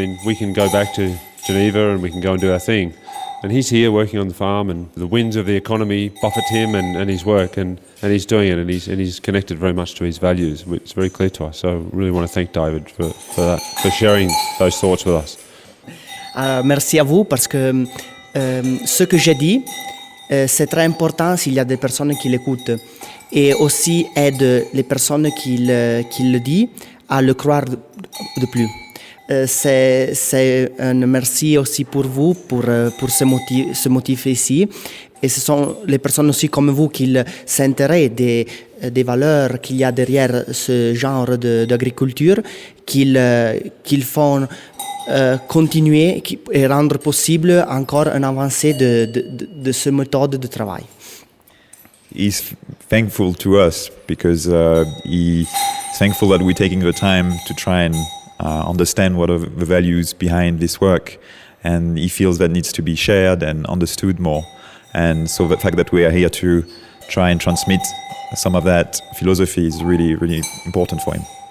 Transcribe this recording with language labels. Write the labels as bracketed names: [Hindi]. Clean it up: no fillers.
[English] We can go back to Geneva and we can go and do our thing. And he's here working on the farm, and the winds of the economy buffet him and his work, and he's doing it, and he's connected very much to his values. It's very clear to us. So I really want to thank David for that, for sharing those thoughts with us. [French] Merci à vous parce que ce que j'ai dit, C'est très important s'il y a des personnes qui l'écoutent et aussi aide les personnes qui le disent à le croire de plus. C'est un merci aussi pour vous, pour ce motif ici. Et ce sont les personnes aussi comme vous qui s'intéressent des valeurs qu'il y a derrière ce genre d'agriculture, qu'ils font continuer et rendre possible encore un avancée de ce méthode de travail. [English] He's thankful to us because he's thankful that we're taking the time to try and understand what are the values behind this work, and he feels that needs to be shared and understood more. And so the fact that we are here to try and transmit some of that philosophy is really, really important for him.